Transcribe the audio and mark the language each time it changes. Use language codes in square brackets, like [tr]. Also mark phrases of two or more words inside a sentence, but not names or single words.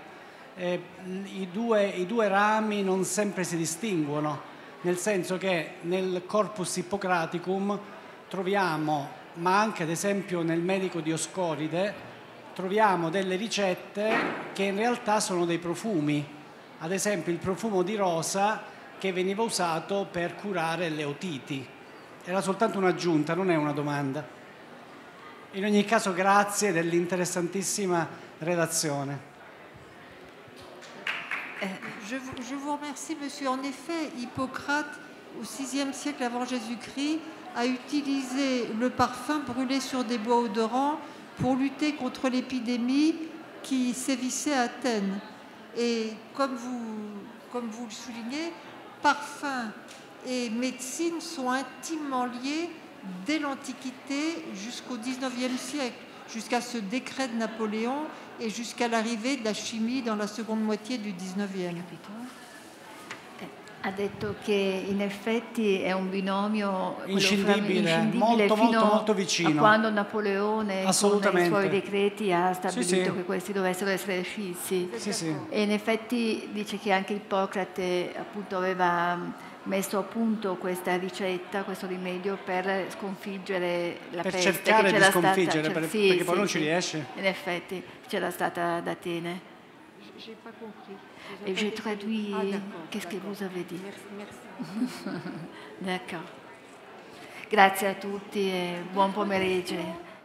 [it] I due rami non sempre si distinguono, nel senso che nel Corpus Hippocraticum troviamo, ma anche ad esempio nel Medico Dioscoride, troviamo delle ricette che in realtà sono dei profumi. Ad esempio il profumo di rosa che veniva usato per curare le otiti. Era soltanto un'aggiunta, non è una domanda. In ogni caso grazie dell'interessantissima relazione. [fr] Je vous remercie, monsieur. En effet, Hippocrate, au VIe siècle avant Jésus-Christ, a utilisé le parfum brûlé sur des bois odorants pour lutter contre l'épidémie qui sévissait à Athènes. Et comme vous le soulignez, parfum et médecine sont intimement liés dès l'Antiquité jusqu'au XIXe siècle, jusqu'à ce décret de Napoléon et jusqu'à l'arrivée de la chimie dans la seconde moitié du XIXe. [it] Ha detto che in effetti è un binomio quello Inscindibile, molto, fino molto vicino. a quando Napoleone con i Assolutamente. suoi decreti ha stabilito sì. che questi dovessero essere scissi. Sì. E in effetti dice che anche Ippocrate appunto aveva messo a punto questa ricetta, questo rimedio per sconfiggere la Per peste. cercare che di c'era sconfiggere, stata, perché poi non ci riesce. In effetti c'era stata ad Atene. [fr] J'ai pas compris. Et j'ai traduit d'accord, qu'est-ce que d'accord. vous avez dit. Merci. D'accord. [it] Grazie a tutti e buon pomeriggio.